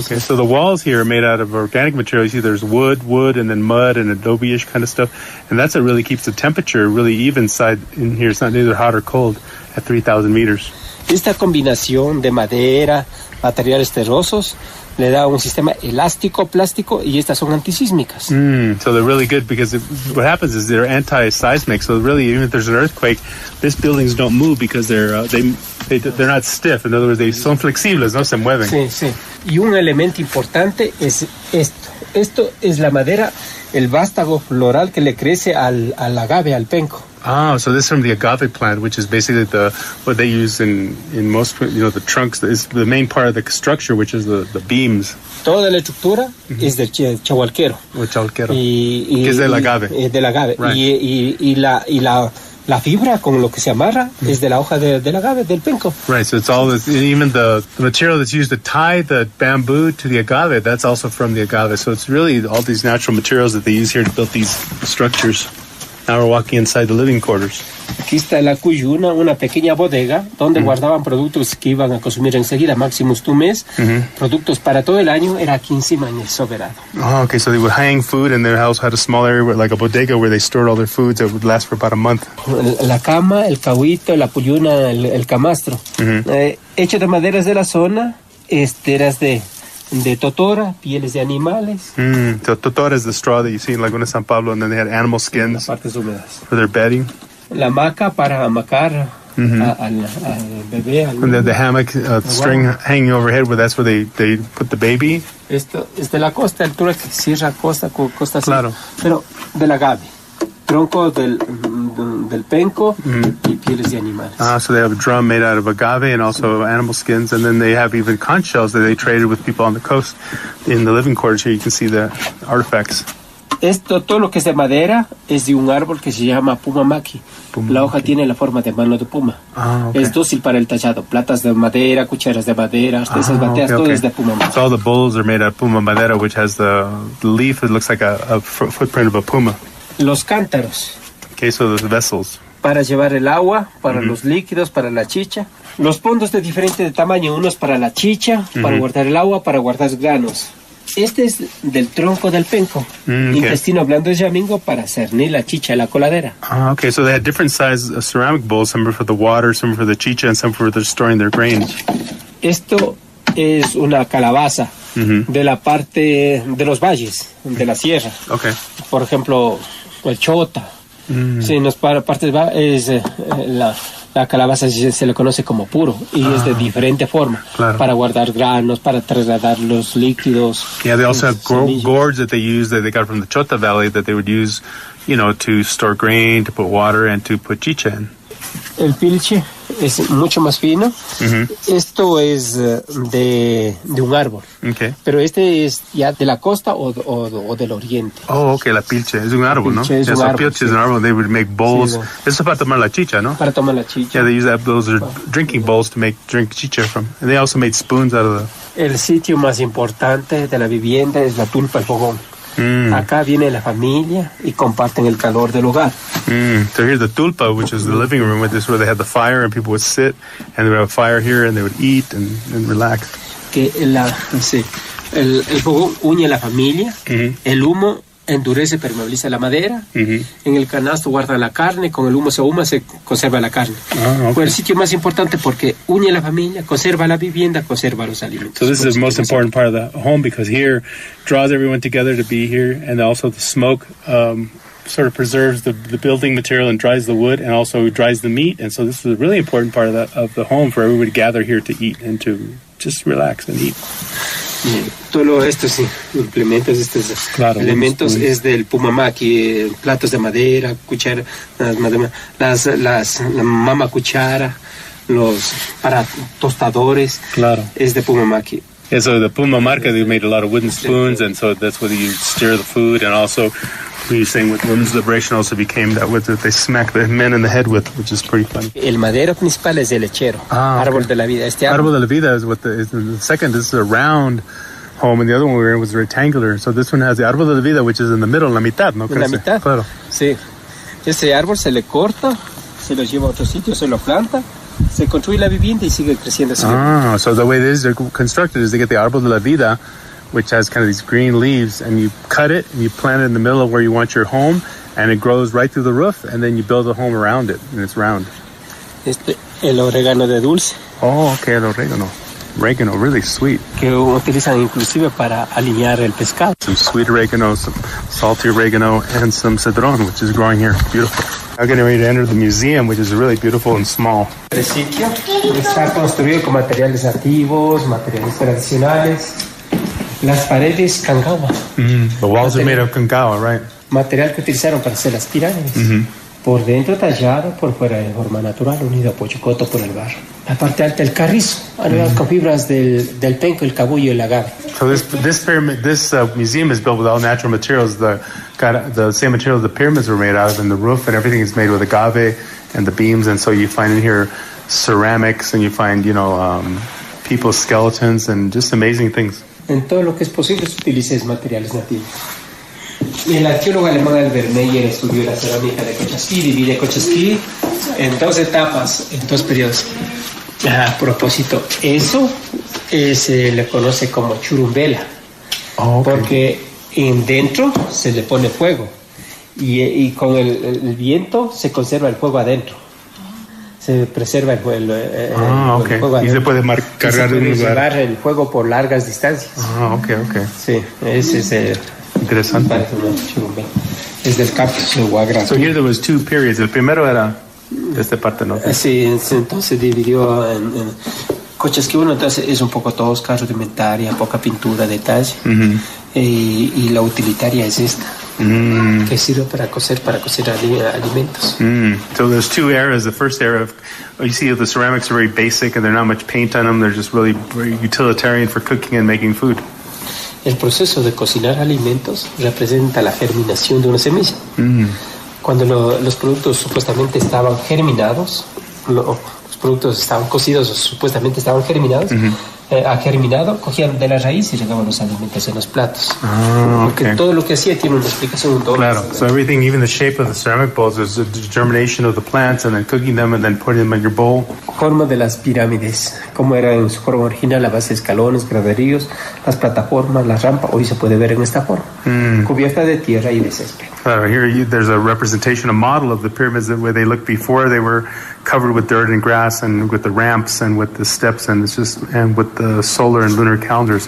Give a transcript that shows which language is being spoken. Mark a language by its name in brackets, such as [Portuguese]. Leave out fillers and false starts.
[English] So the walls here are made out of organic material. You see there's wood, and then mud and adobe-ish kind of stuff. And that's what really keeps the temperature really even side in here. It's not either hot or cold at 3,000 meters. [Spanish] Esta combinación de madera, materiales terrosos, le da un sistema elástico, plástico, y estas son antisísmicas. [English] So they're really good because what happens is they're anti-seismic. So really, even if there's an earthquake, these buildings don't move because they're not stiff. In other words, they [Spanish] son flexibles, no se mueven. Sí. Y un elemento importante es esto. Esto es la madera, el vástago floral que le crece al agave, al penco. [English] Oh, so this is from the agave plant, which is basically what they use in most, the trunks. Is the main part of the structure, which is the beams. [Spanish] Toda la estructura es del chahualquero. O chahualquero. Que es del agave. Del agave. [English] Right. [Spanish] Y la fibra con lo que se amarra es de la hoja del agave, del penco. [English] Right, so it's all this, even the material that's used to tie the bamboo to the agave, that's also from the agave. So it's really all these natural materials that they use here to build these structures. Now we're walking inside the living quarters. [Spanish] Aquí está la cuyuna, una pequeña bodega donde guardaban productos que iban a consumir enseguida, máximo un mes. Productos para todo el año, era 15 años soberano. [English] Oh, okay, so they would hang food and their house had a small area, like a bodega, where they stored all their foods that would last for about a month. [Spanish] La cama, el cahuito, la cuyuna, el camastro. Hecho de maderas de la zona, esteras de totora, pieles de animales. [English] So totora is the straw that you see in Laguna San Pablo, and then they had animal skins for their bedding. [Spanish] La hamaca para hamacar al bebé. [English] And the hammock string hanging overhead, that's where they put the baby. [Spanish] Esto es de la costa, el trueque, sierra, costa así. Claro. Pero del agave, tronco del penco y pieles de animales. [English] So they have a drum made out of agave and also animal skins, and then they have even conch shells that they traded with people on the coast. In the living quarters here, you can see the artifacts. [Spanish] Todo lo que es de madera es de un árbol que se llama pumamaki. La hoja tiene la forma de mano de puma. [English] Okay. [Spanish] Es dócil para el tallado. Platas de madera, cucharas de madera, artesas bateas, todo es de pumamaki. [English] So all the bowls are made out of puma madera, which has the leaf that looks like a footprint of a puma. [Spanish] Los cántaros. [English] Okay, so those vessels. [Spanish] Para llevar el agua, para los líquidos, para la chicha. Los pondos de diferente tamaño, unos para la chicha, para guardar el agua, para guardar granos. Este es del tronco del penco. Intestino blando de yamingo para cernir la chicha y la coladera. [English] Okay, so they had different size ceramic bowls, some for the water, some for the chicha, and some for storing their grain. [Spanish] Esto es una calabaza de la parte de los valles, de la sierra. [English] Okay. [Spanish] Por ejemplo, el chota. Sí, en las partes es la calabaza se le conoce como puro y es de diferente forma. Claro. Para guardar granos, para trasladar los líquidos. [English] Yeah, they also have gourds that they use that they got from the Chota Valley that they would use, to store grain, to put water, and to put chicha in. [Spanish] El pilche es mucho más fino. Esto es de un árbol. [English] Okay. [Spanish] Pero este es ya de la costa o del oriente. Oh, okay, la pilche. Es un árbol, ¿no? Es un árbol, pilche es un árbol. [English] They would make bowls. [Spanish] Sí, Eso es para tomar la chicha, ¿no? Para tomar la chicha. [English] Yeah, they use those are drinking bowls to drink chicha from. And they also made spoons out of [Spanish] El sitio más importante de la vivienda es la tulpa, el fogón. Acá viene la familia y comparten el calor del hogar. [English] So here's the tulpa, which is the living room. This is where they had the fire and people would sit and they would have fire here and they would eat and relax. [Spanish] Que el fogón une a la familia, el humo endurece, permeabiliza la madera, en el canasto guarda la carne, con el humo se ahuma, se conserva la carne. [English] Okay. [Spanish] Fue el sitio más importante porque une a la familia, conserva la vivienda, conserva los alimentos. [English] So this is the most important part of the home because here draws everyone together to be here, and also the smoke sort of preserves the building material and dries the wood and also dries the meat, and so this is a really important part of the home for everybody to gather here to eat and to just relax and eat. [Spanish] Todos estos implementos, elementos es del pumamaki, platos de madera, cuchara, la mama cuchara, los para tostadores, es de pumamaki. [English] Yeah, so the Puma marca, they made a lot of wooden spoons, and so that's where you stir the food, and also we were saying with women's liberation also became that with it, they smack the men in the head with, which is pretty funny. [Spanish] El madero principal es el lechero, árbol de la vida. [English] Árbol de la vida is what the second is a round home, and the other one we were in was rectangular. So this one has the árbol de la vida, which is in the middle, [Spanish] en la mitad, ¿no? En la mitad, claro. Sí. Ese árbol se le corta, se lo lleva a otro sitio, se lo planta, se construye la vivienda y sigue creciendo. [English] So the way they're constructed is they get the árbol de la vida, which has kind of these green leaves, and you cut it and you plant it in the middle of where you want your home, and it grows right through the roof, and then you build a home around it, and it's round. [Spanish] El orégano de dulce. [English] Oh, okay, [Spanish] el orégano. [English] Oregano, really sweet. [Spanish] Que utilizan inclusive para alinear el pescado. [English] Some sweet oregano, some salty oregano, and some cedrón, which is growing here. Beautiful. I'm getting ready to enter the museum, which is really beautiful and small. [Spanish] El sitio está construido con materiales nativos, materiales tradicionales. Las paredes cangawa. [English] The walls are made of cangawa, right? [Spanish] Material que utilizaron para hacer las pirámides. Por dentro tallado, por fuera de forma natural, unido a pochocoto por el barro. La parte alta del carrizo, animados con fibras del penco, el cabullo y el agave. [English] So this pyramid, this museum is built with all natural materials. Got the same materials the pyramids were made out of, and the roof and everything is made with agave and the beams. And so you find in here ceramics, and you find people's skeletons and just amazing things. [Spanish] En todo lo que es posible se utiliza materiales nativos. El arqueólogo alemán Albert Meyer estudió la cerámica de Cochasqui, divide Cochasqui en dos etapas, en dos periodos. A propósito, eso se le conoce como churumbela, porque dentro se le pone fuego y con el viento se conserva el fuego adentro. Se preserva el fuego adentro. Y se puede cargar en un lugar. Llevar el fuego por largas distancias. Sí, ese es interesante. Es del cactus de Huagra. [English] So here there was two periods. [Spanish] El primero era de esta parte, ¿no? Sí, entonces se dividió en Cochasqui 1, entonces es un poco tosca, rudimentaria, poca pintura, detalle. Y la utilitaria es esta, que sirve para cocer alimentos. [English] So there's two eras. The first era, you see the ceramics are very basic and there's not much paint on them. They're just really very utilitarian for cooking and making food. [Spanish] El proceso de cocinar alimentos representa la germinación de una semilla. Cuando los productos supuestamente estaban germinados, los productos estaban cocidos o supuestamente estaban germinados, ha germinado, cogían de la raíz y llegaban los alimentos en los platos. Porque todo lo que hacía tiene una explicación. [English] Claro, so everything, even the shape of the ceramic bowls, is the germination of the plants and then cooking them and then putting them in your bowl. [Spanish] Forma de las pirámides, como era en su forma original, la base de escalones, graderíos, las plataformas, la rampa, hoy se puede ver en esta forma, cubierta de tierra y de césped. [English] Claro, here there's a representation, a model of the pyramids that where they looked before. They were covered with dirt and grass and with the ramps and with the steps and with the solar and lunar calendars.